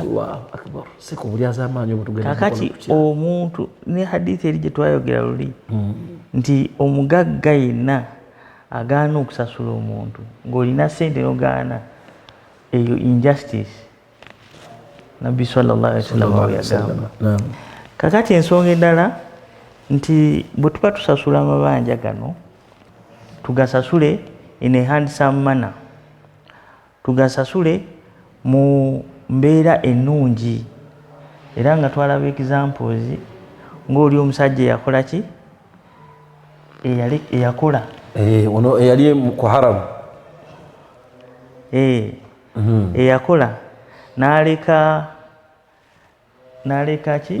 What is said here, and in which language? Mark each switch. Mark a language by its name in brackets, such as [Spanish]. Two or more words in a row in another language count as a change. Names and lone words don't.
[Arabic] الله أكبر. [Ganda] Siko bulyazaamaanyi obutugenda. Kakati omuntu ne hadithi eri gye twayogera luli nti omugagga yenna agaana okusasula omuntu ng'olina sente n'ogaana, eyo injustice. Nabbi [Arabic] صلى الله عليه وسلم [Ganda] yagamba. Kakati ensonga endala nti bwe tuba tusasula amabanja gano tugasasule [English] in a handsome manner, [Ganda] tugasasule mu mbeera ennungi. Era nga twalaba examples ng'oli omusajja yakola ki? Eyakola ono eyali ku haramu eyakola n'aleka ki?